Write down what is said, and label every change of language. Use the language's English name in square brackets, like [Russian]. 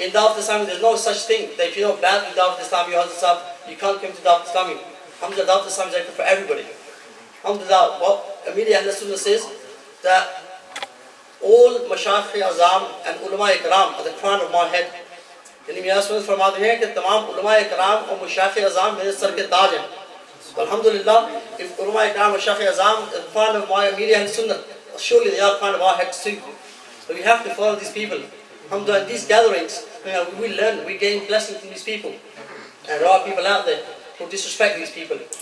[English] In Dawat Islami, there's no such thing that if you know bad in Dawat Islami, you can't come to Dawat Islami. Alhamdulillah, Dawat Islami is open for everybody. Alhamdulillah, what Amir Ahl Sunnah says, that all Mashayikh Azam and ulama ikram are the crown of my head. [Hindi] यानी मेरा सुन फरमाते हैं कि तमाम उलमा इकराम और मुशाइख अज़ाम मेरे sir के ताज हैं. [English] So alhamdulillah, if [Hindi] उलमा इकराम और मुशाइख अज़ाम [English] are the crown of my Amir Ahl Sunnah, surely they are crown of our heads too. So we have to follow these people. Alhamdulillah, in these gatherings, we learn, we gain blessing from these people. And there are people out there who disrespect these people.